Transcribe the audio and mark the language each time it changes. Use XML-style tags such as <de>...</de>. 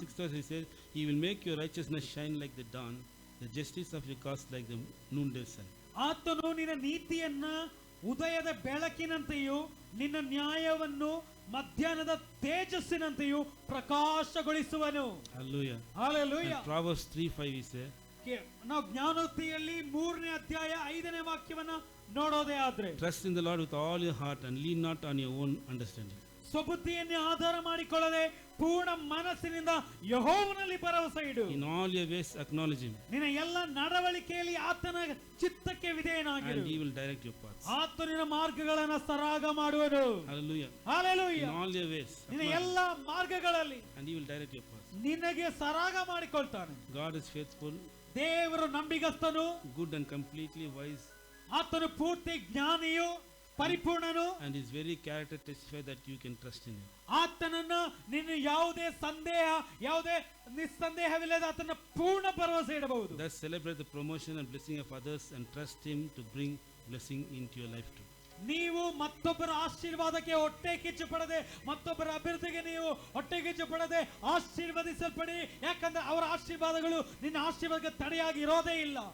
<en>sixth verse he says, He will make your righteousness shine like the dawn, the justice of your cause like the noonday sun.</en> <kn>ಆತನು ನಿನ್ನ ನೀತಿಯನ್ನ ಉದಯದ ಬೆಳಕಿನಂತೆಯೂ ನಿನ್ನ ನ್ಯಾಯವನ್ನು ಮಧ್ಯಾಹ್ನದ ತೇಜಸ್ಸಿನಂತೆಯೂ ಪ್ರಕಾಶಗೊಳಿಸುವನು.</kn> <en>Hallelujah. Hallelujah. And Proverbs 3:5 he says,</en> <kn>ನಾವು ಜ್ಞಾನೋಕ್ತಿಯಲ್ಲಿ 3ನೇ ಅಧ್ಯಾಯ 5ನೇ ವಾಕ್ಯವನ್ನ ನೋಡೋದೇ ಆದ್ರೆ,</kn> <en>Trust in the Lord with all your heart and lean not on your own understanding.</en> <kn>ಸ್ವಬುದ್ಧಿಯನ್ನೇ ಆಧಾರ ಮಾಡಿಕೊಳ್ಳದೆ ಪೂರ್ಣ ಮನಸ್ಸಿನಿಂದ ಯೆಹೋವನಲ್ಲಿ ಭರವಸೆ ಇಡು.</kn> <en>In all your ways acknowledge him,</en> <kn>ನಿನ್ನ ಎಲ್ಲ ನಡವಳಿಕೆಯಲ್ಲಿ ಆತನ ಚಿತ್ತಕ್ಕೆ ವಿಧೇಯನಾಗಿರು.</kn> <en>and he will direct your paths.</en> <kn>ಆತನಿನ ಮಾರ್ಗಗಳನ್ನ ಸರಾಗ ಮಾಡುವನು.</kn> <en>Hallelujah. Hallelujah. In all your ways</en> <kn>ನಿನ್ನ</kn> <en>acknowledge</en> <kn>ಎಲ್ಲ ಮಾರ್ಗಗಳಲ್ಲಿ</kn> <en>him, and he will direct your paths.</en> <kn>ನಿನಗೆ ಸರಾಗ ಮಾಡಿಕೊಳ್ತಾನೆ.</kn> <en>God is faithful,</en> <kn>ದೇವರು ನಂಬಿಗಸ್ತನು,</kn> <en>good and completely wise,</en> <kn>ಆತನು ಪೂರ್ತಿ ಜ್ಞಾನಿಯು, ಪರಿಪೂರ್ಣನು,</kn> <en>and his very character testify that you can trust in him.</en> <kn>ಆತನನ್ನ ನೀನು ಯಾವುದೇ ಸಂದೇಹ, ಯಾವುದೇ ನಿಸ್ಸಂದೇಹವಿಲ್ಲದೆ ಆತನ ಪೂರ್ಣ ಭರವಸೆ ಇಡಬಹುದು.</kn> <en>Thus celebrate the promotion and blessing of others and trust him to bring blessing into your life too.</en> <kn>ನೀವು ಮತ್ತೊಬ್ಬರ ಆಶೀರ್ವಾದಕ್ಕೆ ಹೊಟ್ಟೆ ಕಿಚ್ಚು ಪಡದೆ, ಮತ್ತೊಬ್ಬರ ಅಭಿವೃದ್ಧಿಗೆ ನೀವು ಹೊಟ್ಟೆ ಕಿಚ್ಚು ಪಡದೆ ಆಶೀರ್ವದಿಸಲ್ಪಡಿ. ಯಾಕಂದ್ರೆ ಅವರ ಆಶೀರ್ವಾದಗಳು ನಿನ್ನ ಆಶೀರ್ವಾದಕ್ಕೆ ತಡೆಯಾಗಿ ಇರೋದೇ ಇಲ್ಲ.</kn>